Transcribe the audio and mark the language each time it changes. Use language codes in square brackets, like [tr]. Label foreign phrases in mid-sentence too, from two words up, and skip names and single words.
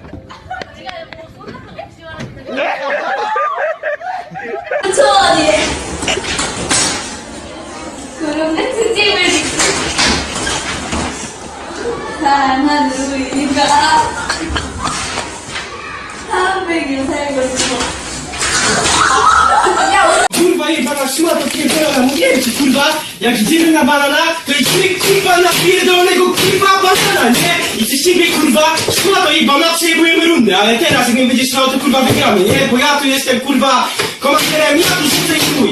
[ko] 천천히 구름 같은 집을 짓고 하나는 우리가 300일 살고 있어. [pl] Kurwa jebana szmata pierdolona, mówiłem ci kurwa, jak idziemy na banana, to idziemy kurwa na pierdolonego kurwa banana, nie? I ty siebie kurwa, szmata jebana, przejebujemy rundę, ale teraz jak mnie będziesz miał, to kurwa wygramy, nie? Bo ja tu jestem kurwa komanderem, ja tu rzucę i chuj.